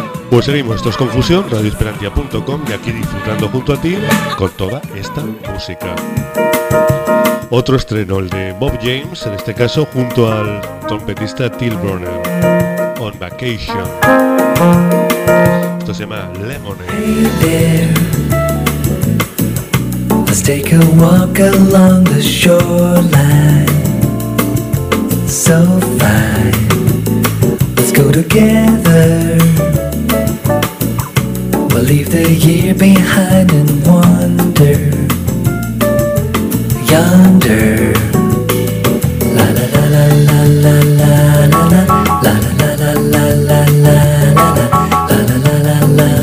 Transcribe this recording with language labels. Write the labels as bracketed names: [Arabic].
[Spanish] Pues seguimos, esto es Confusión, radioesperantia.com, y aquí disfrutando junto a ti con toda esta música. Otro estreno, el de Bob James, en este caso junto al trompetista Till Brunner, On Vacation. Esto se llama Lemonade. [English] Hey there, let's take a walk along the shoreline. So fine, let's go together. We'll leave the year behind and wander yonder. La la la la la la la la la la la la la la la la la la la la la la la.